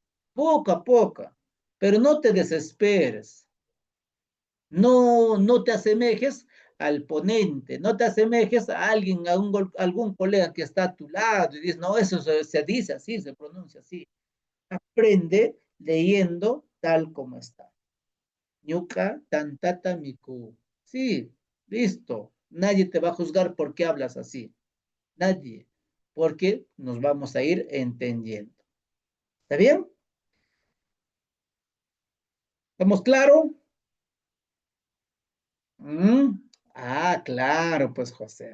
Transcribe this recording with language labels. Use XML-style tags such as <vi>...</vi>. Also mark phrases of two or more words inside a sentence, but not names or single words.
<es>Poco a poco. Pero no te desesperes. No te asemejes al ponente, no te asemejes a alguien, algún colega que está a tu lado y dices, no, eso se dice así, se pronuncia así. Aprende leyendo tal como está.</es> <qu>Ñuka tantata miku.</qu> <es>Sí, listo. Nadie te va a juzgar por qué hablas así. Nadie. Porque nos vamos a ir entendiendo. ¿Está bien? ¿Estamos claros? ¿Mm? Ah, claro, pues José.</es>